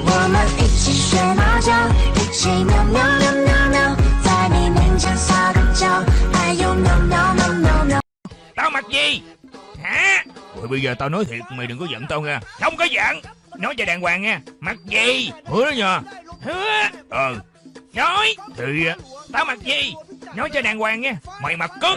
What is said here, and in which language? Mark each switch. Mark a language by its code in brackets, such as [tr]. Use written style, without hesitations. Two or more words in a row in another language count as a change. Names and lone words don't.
[zh] 们一起学猫叫，一起喵喵喵喵喵，在你面前撒个娇，还有喵喵喵喵喵。 [vi] Tao mặc gì? Hả? Rồi bây giờ tao nói thiệt, mày đừng có giận tao nha. Không có giận. Nói cho đàng hoàng nha. Mặc gì? Hứa đó nha. Hứa. Nói. Thì tao mặc gì? Nói cho đàng hoàng nha. Mày mặc cướp.